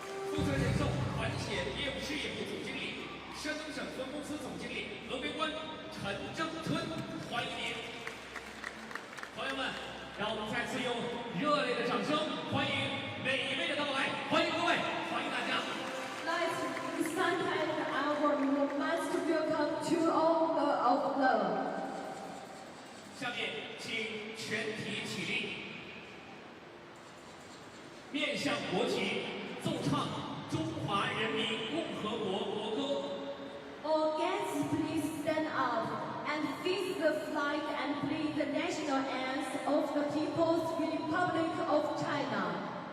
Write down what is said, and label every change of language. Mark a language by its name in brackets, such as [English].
[Chinese] 负责人寿环险业务事业部总经理、山东省分公司总经理峨眉关陈正春，欢迎您。朋友们，让我们再次用热烈的掌声欢迎每一位的到来，欢迎各位，欢迎大家。 [English] Let's extend our most welcome to all of them. [Chinese] 下面请全体起立，面向国旗，奏唱中华人民共和国国歌。 [English] All guests, please stand up and face the flag and play the national anthem of the People's Republic of China.